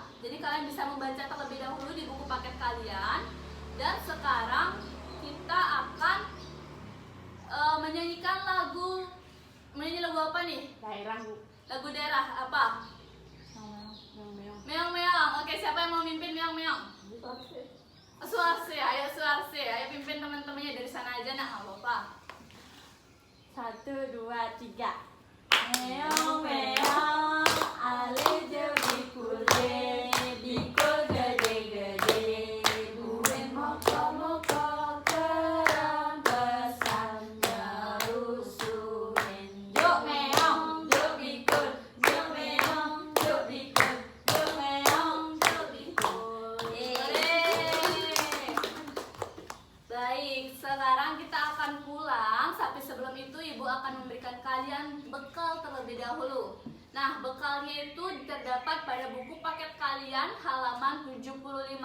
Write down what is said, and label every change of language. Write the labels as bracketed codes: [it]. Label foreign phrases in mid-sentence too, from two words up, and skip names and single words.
[id] Jadi kalian bisa membaca terlebih dahulu di buku paket kalian. Dan sekarang kita akan menyanyikan lagu nih? Daerah Bu. Lagu daerah apa? Meong-meong. Meong-meong. Oke, siapa yang mau mimpin meong-meong? Suarse, ayo Suarse, ayo pimpin teman-temannya dari sana aja nak, nggak apa-apa. 1, 2, 3. [ban] Meong meong, ale je bikule, bikul gede-gede, buin moko-moko, kerang pesannya rusuhin. Juk meong, juk bikul, juk meong, juk bikul, juk meong, juk bikul. [id] Baik, sekarang kita akan pulang. Tapi sebelum itu ibu akan memberikan kalian bekal terlebih dahulu. Nah, bekalnya itu terdapat pada buku paket kalian halaman 75.